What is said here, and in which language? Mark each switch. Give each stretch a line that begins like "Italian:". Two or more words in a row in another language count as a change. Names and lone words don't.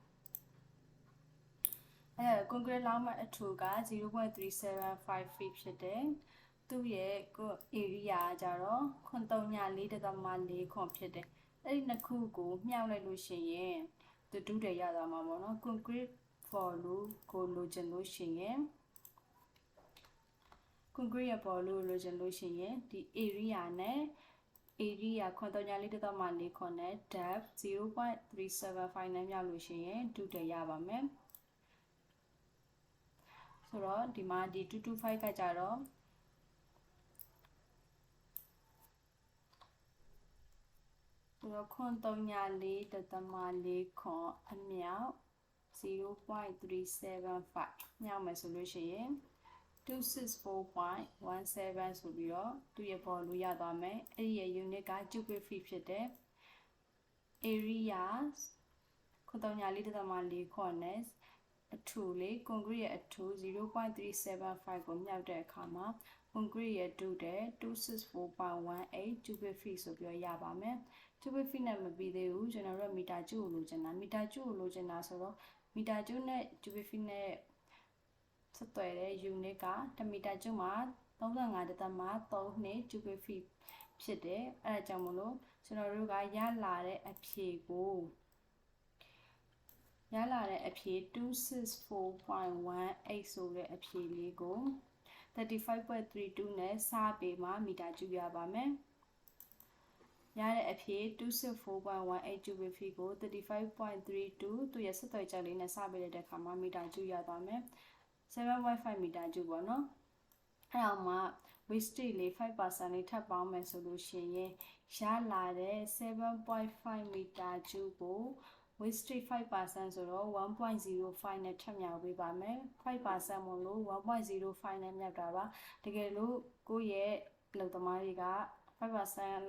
Burmese: concrete လောင်းမဲ့အထူက0.375 feet ဖြစ်တယ်သူ့ရဲ့ area ကြတော့304.4ခွန်ဖြစ်တယ်အဲ့ဒီနှစ်ခုကိုမြှောက်လိုက်လို့ရှိရင်သူတူးတယ်ရသွားမှာပေါ့နော် concrete for လို့ကိုလိုချင်လို့ရှိရင် concrete ရပေါ်လို့လိုချင်လို့ရှိရင်ဒီ area နဲ့ area 304.4ခွန်နဲ့ depth 0.375 နဲ့မြောက်လို့ရှိရင်တူးတယ်ရပါမယ်ဆိုတော့ဒီမှာဒီ225ကကြတော့ ဆိုတော့ခွန်304.4ခွန်အမြောက် 0.375 မြောက်မယ်ဆိုလို့ရှိရင်264.17ဆိုပြီးတော့သူရဲ့ပေါ်လို့ရသွားမယ်အဲ့ဒီရဲ့ unit က
English: cubic feet
Burmese: ဖြစ်တယ် area 9.4.4 corners အထူလေး concrete ရဲ့အထူ 0.375 ကိုမြောက်တဲ့အခါမှာ concrete ရဲ့တူတဲ့ 264.18
English: cubic feet
Burmese: ဆိုပြီးရပါမယ်
English: cubic feet
Burmese: နဲ့မပြီးသေးဘူးကျွန်တော်တို့မီတာကျူကိုလိုချင်တာမီတာကျူကိုလိုချင်တာဆိုတော့မီတာကျူနဲ့
English: cubic feet
Burmese: နဲ့ဆက်သွယ်တဲ့ unit က1မီတာကျူမှာ35.32
English: cubic feet
Burmese: ဖြစ်တယ်အဲဒါကြောင့်မလို့ကျွန်တော်တို့ကရလာတဲ့အဖြေကို 264.18ဆိုတဲ့အဖြေလေးကို 35.32 နဲ့စပေးမှမီတာကျူရပါမယ်ရတဲ့အဖြေ 264.18
English: cubic feet
Burmese: ကို 35.32 သူရဲ့ဆက်သွယ်ချက်လေးနဲ့စပေးတဲ့အခါမှာမီတာကျူရသွားမယ် 7.5 မီတာကျူပေါ့နော်အဲ့အောင်မှ wastage လေး 5% လေးထပ်ပေါင်းမယ်ဆိုလို့ ရှိရင်ရလာတဲ့ 7.5 မီတာကျူကို wastage 5% ဆိုတော့ 1.05 နဲ့ထပ်မြောက်ပေးပါမယ် 5% မို့လို့ 1.05 နဲ့မြောက်တာပါတကယ်လို့ကိုယ့်ရဲ့လုပ်သမားတွေက 5%